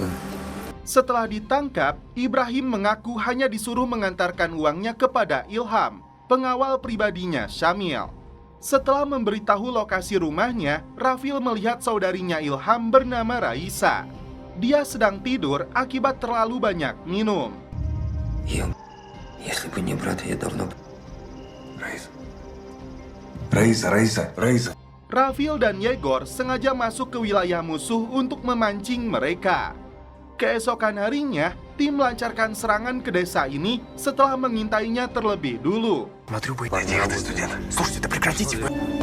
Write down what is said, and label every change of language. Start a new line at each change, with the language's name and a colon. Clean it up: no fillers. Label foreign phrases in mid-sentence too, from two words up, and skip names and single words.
Indonesian: Setelah ditangkap, Ibrahim mengaku hanya disuruh mengantarkan uangnya kepada Ilham, pengawal pribadinya Shamil. Setelah memberitahu lokasi rumahnya, Rafil melihat saudarinya Ilham bernama Raisa. Dia sedang tidur akibat terlalu banyak minum.
Russian: Если бы не брат, я давно... Раиса.
Indonesian: Rafil dan Yegor sengaja masuk ke wilayah musuh untuk мemancing mereka. Keesokan harinya, tim melancarkan serangan ke desa ini setelah mengintainya terlebih dulu.
Russian: Смотрю, будет. Тихо ты, студент. Слушайте, да прекратите вы.